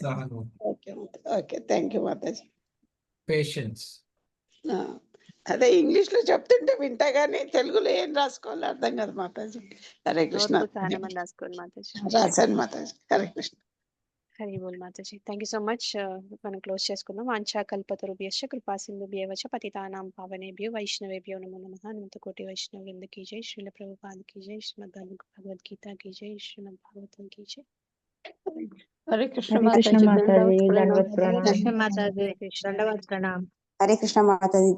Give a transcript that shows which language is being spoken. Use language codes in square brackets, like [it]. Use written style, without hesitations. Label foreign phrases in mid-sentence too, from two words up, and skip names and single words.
[en] okay okay, thank you మాతాజీ. [te] పేషెన్స్. అదే ఇంగ్లీష్ లో చెప్తుంటే వింటా గానీ తెలుగులో ఏం రాసుకోవాలో అర్థం కాదు మాతాజీ. హరే కృష్ణ. ఓర్పు సహనం అని రాసుకోండి మాతాజీ. రాశాను మాతాజీ. హరే కృష్ణ. హరి బోల్ మాతాజీ. [en] thank you so much. [te] మనం క్లోజ్ చేసుకుందాం. [sa] వాంఛా కల్పతరుభ్యశ్చ కృపా సింధుభ్యేవ చ పతితానాం పావనేభ్యో వైష్ణవేభ్యో నమో నమః. [hi] అనంతకోటి వైష్ణవ వృంద की जय, श्रील प्रभुपाद की जय, श्रीमद् भगवद गीता की जय, श्रीमद् भागवतम की जय. [te] హరే కృష్ణ హరే కృష్ణ మాతాజీ. మాతాజీ, దండవత్ దండవత్ ప్రణామ్. ప్రణామ్. హరే కృష్ణ. హరే కృష్ణ మాతాజీ.